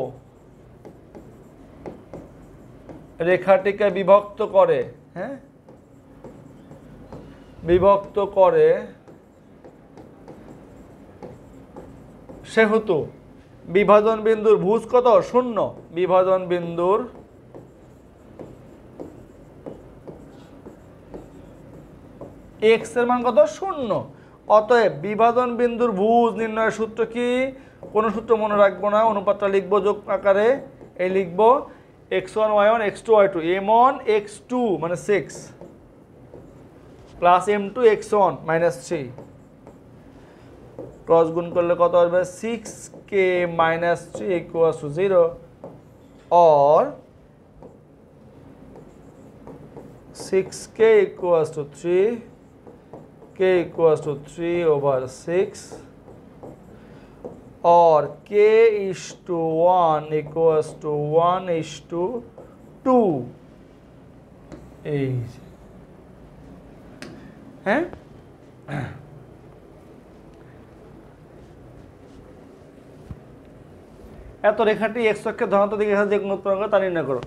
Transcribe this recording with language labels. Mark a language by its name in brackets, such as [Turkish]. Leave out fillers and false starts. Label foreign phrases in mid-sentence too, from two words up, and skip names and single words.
[Bangla] রেখাটিকে বিভক্ত করে, হ্যাঁ বিভক্ত করে, সেহেতু বিভাজন বিন্দুর ভুজ কত 0, বিভাজন বিন্দুর x এর মান কত 0। অতএব বিভাজন বিন্দুর ভুজ নির্ণয়ের সূত্র কি, কোন সূত্র মনে রাখবো না, অনুপাতটা লিখবো যোগ আকারে। এই লিখবো x1 y1 x2 y2, m1 x2 মানে 6 প্লাস m2 x1 -3, ক্রস গুণ করলে কত আসবে 6k - 3 = 0, or 6k = 3, k = 3/6, or k:1 = 1:2। এই হ্যাঁ, এত রেখাটি x অক্ষের ধনাত্মক দিকের সাথে যে কোণ উৎপন্ন করে তা নির্ণয় করো।